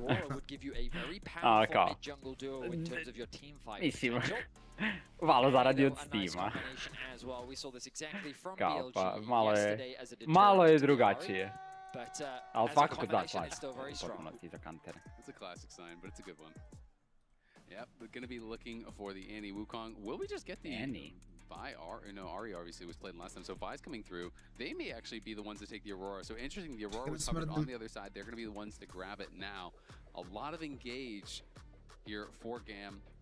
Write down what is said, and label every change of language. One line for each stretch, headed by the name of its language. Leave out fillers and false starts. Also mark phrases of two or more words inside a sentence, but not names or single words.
Serbian: Kao, mislim, Valve zaradi od Steama. Kao, pa, malo je drugačije. Ali svakako da, slažem, potpuno ti za Countere.
English: Yep, we're going to be looking for the Annie Wukong. Will we just get the Annie? Ari obviously was played last time, so Vi's coming through. They may actually be the ones to take the Aurora. So interesting, the Aurora was covered on the other side. They're going to be the ones to grab it now. A lot of engage here for GAM.